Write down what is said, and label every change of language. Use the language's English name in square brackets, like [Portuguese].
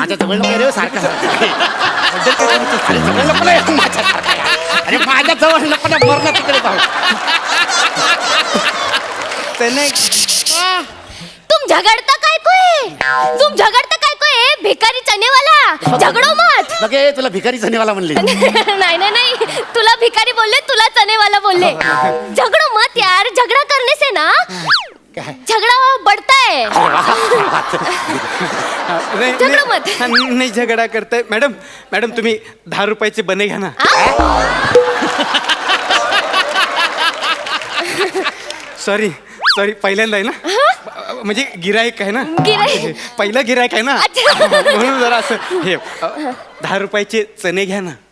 [Marathi] माझ्या जवळ नको रे सारखा अरे माझ्या जवळ नको ना, मरणार तिकडे जाऊ. [Hindi] तुम झगड़ता काय कोय? तुम झगड़ता काय कोय? भिकारी चनेवाला झगडो मत. [Marathi] लगे तुला भिकारी चनेवाला म्हणले. नाही नाही नाही, तुला भिकारी बोलले, तुला चनेवाला बोलले. [Hindi] झगडो मत यार, झगड़ा करने से ना झगड़ा बढ़ता है. झगडो मत. [Marathi] नाही झगडा करताय मॅडम. मॅडम तुम्ही 10 रुपयाचे बने घ्या ना. सॉरी सॉरी, पहिल्यांदा आहे ना, म्हणजे गिरायक आहे ना, गिऱ्हाईक? पहिलं गिरायक आहे ना, [Hindi] अच्छा. [Marathi] म्हणून जरा असं हे 10 रुपयाचे चणे घ्या ना.